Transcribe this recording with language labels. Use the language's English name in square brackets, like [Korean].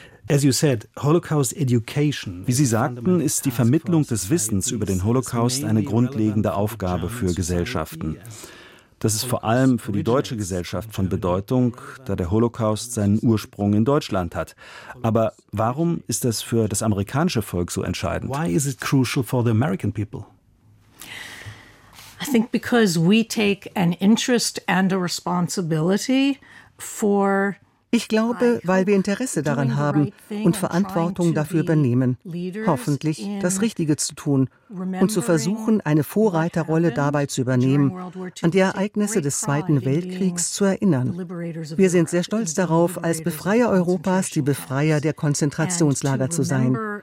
[German] Wie Sie sagten, ist die Vermittlung des Wissens über den Holocaust eine grundlegende Aufgabe für Gesellschaften. Das ist vor allem für die deutsche Gesellschaft von Bedeutung, da der Holocaust seinen Ursprung in Deutschland hat. Aber warum ist das für das amerikanische Volk so entscheidend? [English] Why is it crucial for the American people? I think because we take an interest and a responsibility for. [German] Ich glaube, weil wir Interesse daran haben und Verantwortung dafür übernehmen, hoffentlich das Richtige zu tun und zu versuchen, eine Vorreiterrolle dabei zu übernehmen, an die Ereignisse des Zweiten Weltkriegs zu erinnern. Wir sind sehr stolz darauf, als Befreier Europas die Befreier der Konzentrationslager zu sein.